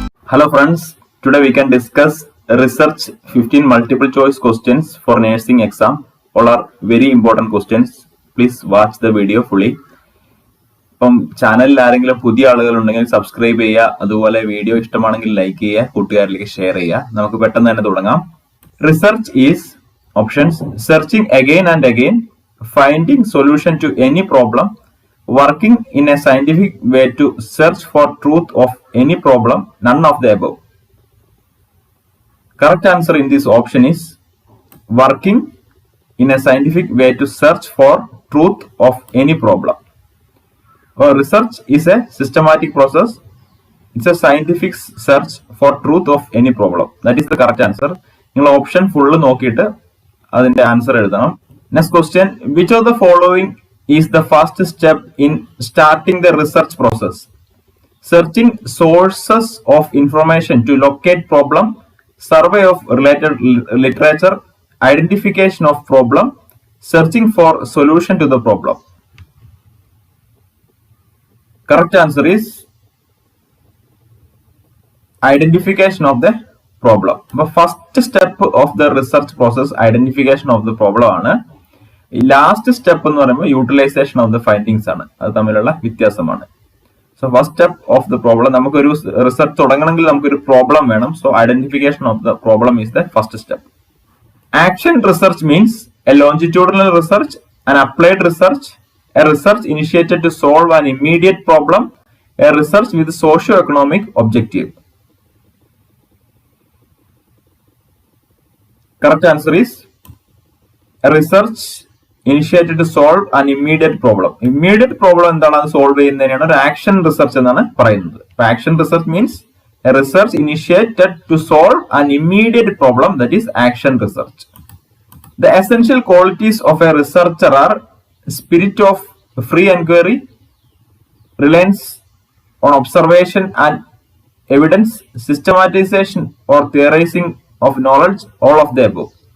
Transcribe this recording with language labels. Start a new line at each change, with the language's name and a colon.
English: Hello friends, today we can discuss research 15 multiple choice questions for nursing exam. All are very important questions. Please watch the video fully.
Malayalam: ഇപ്പം ചാനലിൽ ആരെങ്കിലും പുതിയ ആളുകൾ ഉണ്ടെങ്കിൽ subscribe ചെയ്യുക, അതുപോലെ വീഡിയോ ഇഷ്ടമാണെങ്കിൽ ലൈക്ക് ചെയ്യുക, കൂട്ടുകാരിലേക്ക് ഷെയർ ചെയ്യുക. നമുക്ക് പെട്ടെന്ന് തന്നെ തുടങ്ങാം.
English: Research is options: searching again and again, finding solution to any problem, working in a scientific way to search for truth of any problem, none of the above. Correct answer in this option is working in a scientific way to search for truth of any problem. Research is a systematic process. It's a scientific search for truth of any problem. That is the correct answer.
Malayalam: നിങ്ങൾ option full നോക്കിയിട്ട് അതിന്റെ answer എഴുതണം.
English: Next question: which of the following is the first step in starting the research process? Searching sources of information to locate problem, survey of related literature, identification of problem, searching for solution to the problem. Correct answer is identification of the problem. The first step of the research process identification of the problem
Malayalam: ആണ്. Last step എന്ന് പറയുമ്പോൾ utilisation of the findings ആണ്. അത് തമ്മിലുള്ള വ്യത്യാസമാണ്. So first step of the problem, നമുക്കൊരു research തുടങ്ങണമെങ്കിൽ നമുക്കൊരു problem വേണം.
English: So identification of the problem is the first step. Action research means a longitudinal research, an applied research, a research initiated to solve an immediate problem, a research with socio-economic objective. Correct answer is a research initiated to solve an immediate problem. Immediate problem
Malayalam: എന്താണ് അത് solve ചെയ്യുന്നതിനാണ് ഒരു action research എന്നാണ് പറയുന്നത്.
English: Action research means a research initiated to solve an immediate problem, that is action research. The essential qualities of a researcher are spirit of free inquiry, reliance on observation and evidence, systematization or theorizing of knowledge, all of the above.